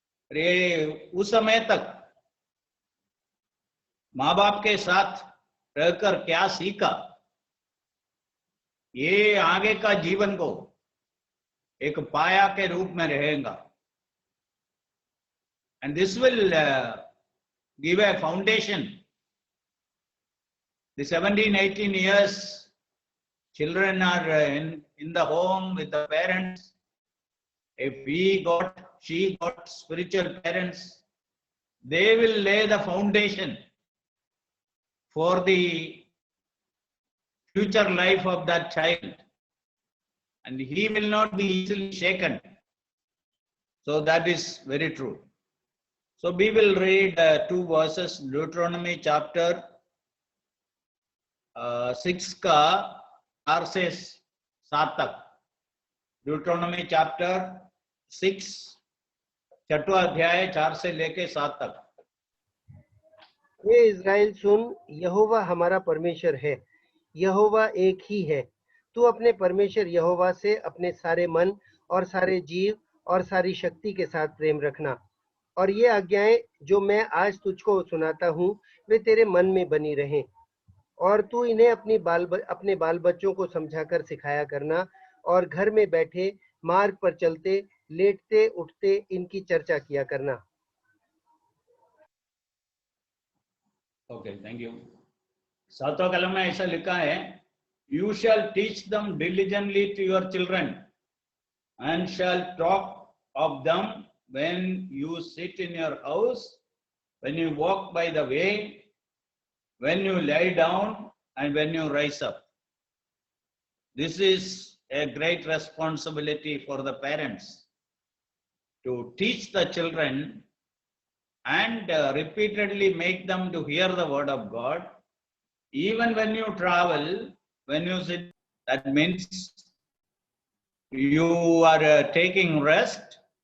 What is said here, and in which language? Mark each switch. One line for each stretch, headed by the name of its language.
Hindi: ये उस समय तक माँ बाप के साथ रहकर क्या सीखा, ये आगे का जीवन को एक पाया के रूप में रहेगा।
English: And this will give a foundation. The 17-18 years children are in the home with the parents. If she got spiritual parents, they will lay the foundation for the future life of that child, and he will not be easily shaken. So that is very true. So we will read two verses, Deuteronomy chapter 6
Hindi: का 4 से 7 तक। ड्यूट्रोनॉमी chapter 6 छठवां अध्याय 4 से लेके 7 तक। हे Israel सुन, यहोवा हमारा परमेश्वर है, यहोवा एक ही है। तू अपने परमेश्वर यहोवा से अपने सारे मन और सारे जीव और सारी शक्ति के साथ प्रेम रखना। और ये आज्ञाएं जो मैं आज तुझको सुनाता हूँ वे तेरे मन में बनी रहें, और तू इन्हें अपने बाल बच्चों को समझाकर सिखाया करना, और घर में बैठे, मार्ग पर चलते, लेटते उठते इनकी चर्चा किया करना।
English: Okay, thank you.
Hindi: 7वां कलम में ऐसा लिखा है,
English: You shall teach them diligently to your children and shall talk of them when you sit in your house, when you walk by the way, when you lie down and when you rise up. This is a great responsibility for the parents to teach the children and repeatedly make them to hear the word of God. Even when you travel, when you sit, that means you are taking rest.